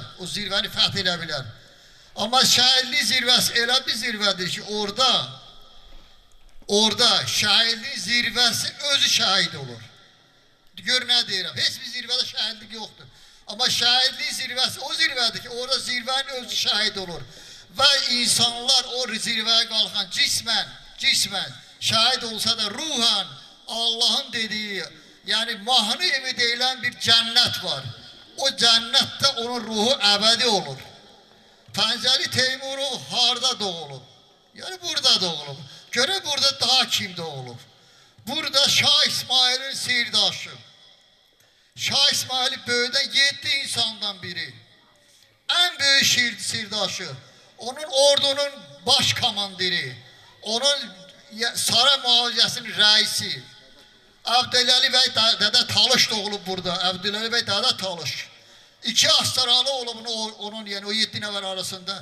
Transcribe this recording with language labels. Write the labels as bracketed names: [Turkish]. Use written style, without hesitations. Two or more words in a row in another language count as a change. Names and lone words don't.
[Azerbaijani] O zirvəni fəth edə bilər. Amma şəhidlik zirvəsi elə bir zirvədir ki, orada şəhidlik zirvəsi özü şəhid olur. Gör nə deyirəm, heç bir zirvədə şəhidlik yoxdur. Ama şəhidlik zirvəsi o zirvədir ki, orada zirvənin özü şəhid olur. Və insanlar o zirvəyə qalxan cismən şəhid olsa da ruhan Allah'ın dediği, yani mahnı evi deyilən bir cennet var. [Turkish] O cennette onun ruhu ebedi olur. [Azerbaijani] Pəncəli Teymuru harda doğulub? Yani burada doğulub. Göre burada daha kim doğulub? Burada Şah İsmail'in sirdaşı. Şah İsmail'i böyüdən 7 insandan biri. [Turkish] En büyük sirdaşı. [Azerbaijani] Onun ordunun baş komandiri. Onun saray muhafizəsinin reisi. Abdüləli bəy Dədə Talış doğulub burada. Abdüləli bəy Dədə Talış. 2 astaralı olub onun, yani o 7 nəfər arasında.